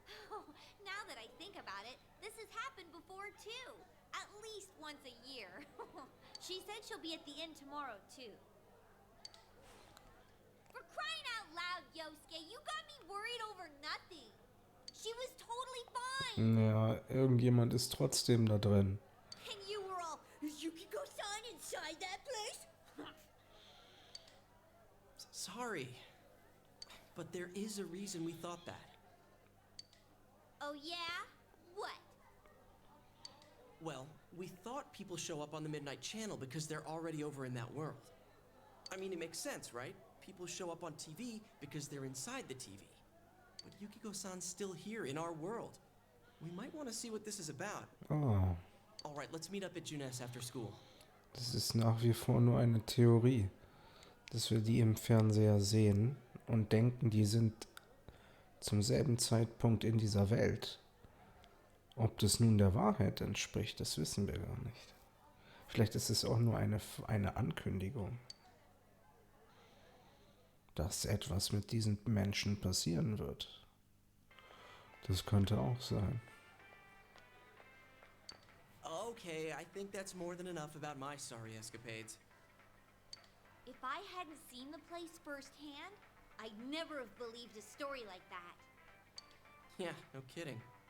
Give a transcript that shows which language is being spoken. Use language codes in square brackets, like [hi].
[en] Oh, now that I think about it, this has happened before too. At least once a year. She said she'll be at the inn tomorrow too. For crying out loud, Yosuke, you got me worried over nothing. She was totally fine. [de] Ja, irgendjemand ist trotzdem da drin. [en] And you were all, is Yukiko-san inside that place? Sorry. But there is a reason we thought that. Oh yeah? What? Well, we thought people show up on the Midnight Channel because they're already over in that world. I mean, it makes sense, right? People show up on TV because they're inside the TV. But Yukiko-san's still here in our world. We might want to see what this is about. Oh, All right, let's meet up at Junes after school. [de] das ist nach wie vor nur eine Theorie, dass wir die im Fernseher sehen und denken, die sind zum selben Zeitpunkt in dieser Welt. Ob das nun der Wahrheit entspricht, das wissen wir gar nicht. Vielleicht ist es auch nur eine Ankündigung, dass etwas mit diesen Menschen passieren wird. Das könnte auch sein. [en] Okay, I think that's more than enough about my sorry escapades. If I hadn't seen the place firsthand, I'd never have believed a story like that. Yeah, no kidding.